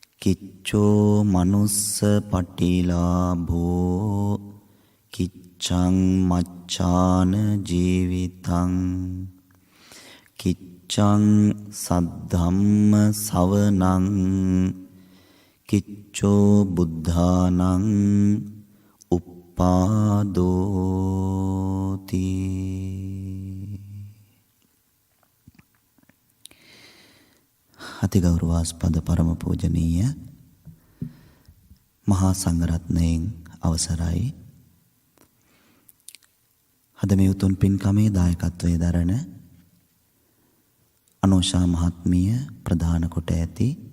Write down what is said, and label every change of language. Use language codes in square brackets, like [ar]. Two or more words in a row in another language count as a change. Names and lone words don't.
[pi] කිච්චෝ මනුස්ස පටිලාභෝ කිච්ඡං මච්ඡාන ජීවිතං කිච්ඡං සද්ධම්ම සවනං කිච්චෝ බුද්ධානං උප්පාදෝති. [si] අතිගෞරවාස්පද පරම පූජනීය මහා සංඝරත්නයන් අවසරයි. අද මේ උතුම් පින්කමේ දායකත්වයේ දරන අනෝෂා මහත්මිය ප්‍රධාන කොට ඇති